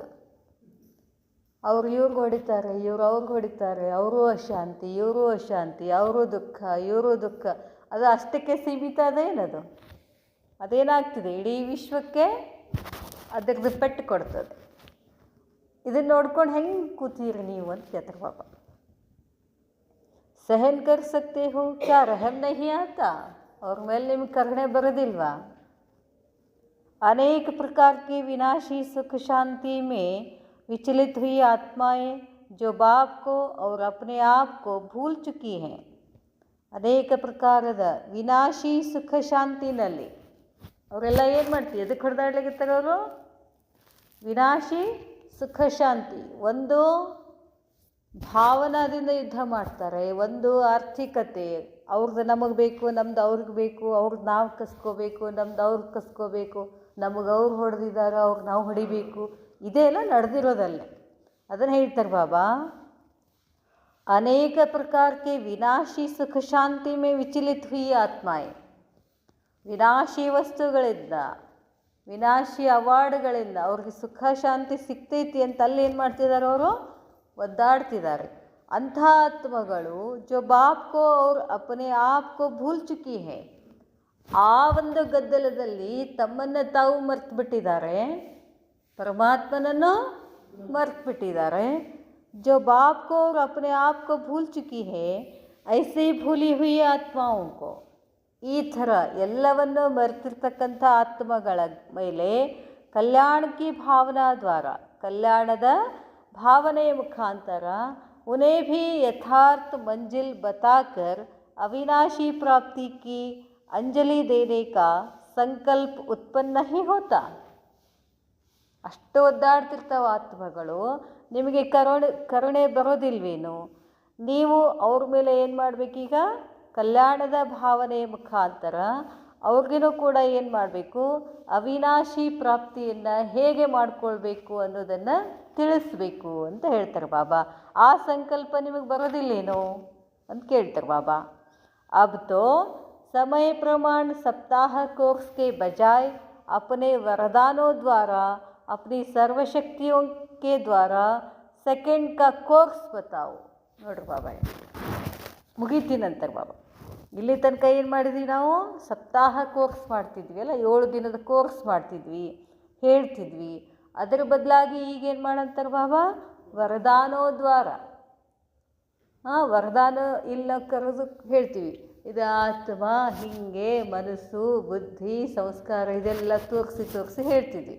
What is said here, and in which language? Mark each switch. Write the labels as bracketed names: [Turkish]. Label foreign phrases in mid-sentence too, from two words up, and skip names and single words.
[Kannada] ಅವ್ರು ಇವ್ರಿಗೆ ಹೊಡಿತಾರೆ, ಇವ್ರು ಅವ್ರಿಗೆ ಹೊಡಿತಾರೆ, ಅವರು ಅಶಾಂತಿ, ಇವರು ಅಶಾಂತಿ, ಅವರು ದುಃಖ, ಇವರು ದುಃಖ. ಅದು ಅಷ್ಟಕ್ಕೆ ಸೀಮಿತ ಅದೇನದು? ಅದೇನಾಗ್ತಿದೆ? ಇಡೀ ವಿಶ್ವಕ್ಕೆ ಅದರದ್ದು ಪೆಟ್ಟು ಕೊಡ್ತದೆ. ಇದನ್ನು ನೋಡ್ಕೊಂಡು ಹೆಂಗೆ ಕೂತೀರಿ ನೀವು ಅಂತ ಕೇಳ್ತಾರೆ ಬಾಬಾ. [Hindi] सहन कर सकते हो, क्या रहम नहीं आता? [Kannada] और ಮೇಲೆ ನಿಮ್ಗೆ ಕರುಣೆ ಬರೋದಿಲ್ವಾ? [Hindi] अनेक प्रकार की विनाशी सुख शांति में विचलित हुई आत्माएं जो बाप को और अपने आप को भूल चुकी हैं. [Kannada] ಅನೇಕ ಪ್ರಕಾರದ ವಿನಾಶಿ ಸುಖ ಶಾಂತಿನಲ್ಲಿ ಅವರೆಲ್ಲ ಏನು ಮಾಡ್ತೀವಿ, ಎದಕ್ಕೆ ಹೊಡೆದಾಡ್ಲಿಕ್ಕಿರ್ತಾರೆ ಅವರು? ವಿನಾಶಿ ಸುಖ ಶಾಂತಿ. ಒಂದು ಭಾವನಾದಿಂದ ಯುದ್ಧ ಮಾಡ್ತಾರೆ, ಒಂದು ಆರ್ಥಿಕತೆ, ಅವ್ರದ್ದು ನಮಗೆ ಬೇಕು, ನಮ್ದು ಅವ್ರಿಗೆ ಬೇಕು, ಅವ್ರದ್ದು ನಾವು ಕಸ್ಕೋಬೇಕು, ನಮ್ದು ಅವ್ರಿಗೆ ಕಸ್ಕೋಬೇಕು, ನಮಗೆ ಅವ್ರು ಹೊಡೆದಿದ್ದಾರೆ, ಅವ್ರಿಗೆ ನಾವು ಹೊಡಿಬೇಕು. ಇದೆಲ್ಲ ನಡೆದಿರೋದಲ್ಲೇ. ಅದನ್ನು ಹೇಳ್ತಾರೆ ಬಾಬಾ, [Hindi] अनेक प्रकार के विनाशी सुख शांति में विचलित हुई आत्माएं. [Kannada] ವಿನಾಶಿ ವಸ್ತುಗಳಿಂದ, ವಿನಾಶಿ ಅವಾರ್ಡ್ಗಳಿಂದ ಅವ್ರಿಗೆ ಸುಖ ಶಾಂತಿ ಸಿಗ್ತೈತಿ ಅಂತ ಅಲ್ಲಿ ಏನು ಮಾಡ್ತಿದ್ದಾರೆ, ಅವರು ಒದ್ದಾಡ್ತಿದ್ದಾರೆ. ಅಂಥ ಆತ್ಮಗಳು [Hindi] जो बाप को और अपने आप को भूल चुकी है. [Kannada] ಆ ಒಂದು ಗದ್ದಲದಲ್ಲಿ ತಮ್ಮನ್ನು ತಾವು ಮರ್ತು ಬಿಟ್ಟಿದ್ದಾರೆ, ಪರಮಾತ್ಮನನ್ನು ಮರ್ತು ಬಿಟ್ಟಿದ್ದಾರೆ. [Hindi] जो बाप को और अपने आप को भूल चुकी है, ऐसे ही भूली हुई आत्माओं को. [Kannada] ಈ ಥರ ಎಲ್ಲವನ್ನು ಮರೆತಿರ್ತಕ್ಕಂಥ ಆತ್ಮಗಳ ಮೇಲೆ [Hindi] कल्याण की भावना द्वारा, [Kannada] ಕಲ್ಯಾಣದ ಭಾವನೆಯ ಮುಖಾಂತರ [Hindi] उन्हें भी यथार्थ मंजिल बताकर अविनाशी प्राप्ति की अंजलि देने का संकल्प उत्पन्न नहीं होता. [Kannada] ಅಷ್ಟು ಒದ್ದಾಡ್ತಿರ್ತಾವ ಆತ್ಮಗಳು. ನಿಮಗೆ ಕರುಣೆ ಬರೋದಿಲ್ವೇನು? ನೀವು ಅವ್ರ ಮೇಲೆ ಏನು ಮಾಡಬೇಕೀಗ? ಕಲ್ಯಾಣದ ಭಾವನೆಯ ಮುಖಾಂತರ ಅವ್ರಿಗೂ ಕೂಡ ಏನು ಮಾಡಬೇಕು? ಅವಿನಾಶಿ ಪ್ರಾಪ್ತಿಯನ್ನು ಹೇಗೆ ಮಾಡಿಕೊಳ್ಬೇಕು ಅನ್ನೋದನ್ನು ತಿಳಿಸ್ಬೇಕು ಅಂತ ಹೇಳ್ತಾರೆ ಬಾಬಾ. ಆ ಸಂಕಲ್ಪ ನಿಮಗೆ ಬರೋದಿಲ್ಲೇನೋ ಅಂತ ಕೇಳ್ತಾರೆ ಬಾಬಾ. [Hindi] अब तो समय प्रमाण सप्ताह कोर्स के बजाय अपने वरदानों द्वारा, अपनी सर्वशक्तियों के द्वारा सेकेंड का कोर्स बताओ. [Kannada] ನೋಡ್ರಿ ಬಾಬಾ, ಮುಗೀತೀನಂತಾರೆ ಬಾಬಾ. ಇಲ್ಲಿ ತನಕ ಏನು ಮಾಡಿದ್ವಿ ನಾವು? ಸಪ್ತಾಹ ಕೋರ್ಸ್ ಮಾಡ್ತಿದ್ವಿ ಅಲ್ಲ, 7 ದಿನದ ಕೋರ್ಸ್ ಮಾಡ್ತಿದ್ವಿ, ಹೇಳ್ತಿದ್ವಿ. ಅದರ ಬದಲಾಗಿ ಈಗೇನು ಮಾಡಂತಾರೆ ಬಾಬಾ? ವರದಾನೋದ್ವಾರ. ವರದಾನ ಇಲ್ಲ ಕರೆದು ಹೇಳ್ತೀವಿ, ಇದು ಆತ್ಮ ಹೀಗೆ, ಮನಸ್ಸು, ಬುದ್ಧಿ, ಸಂಸ್ಕಾರ ಇದೆಲ್ಲ ತೋರಿಸಿ ಹೇಳ್ತಿದ್ವಿ.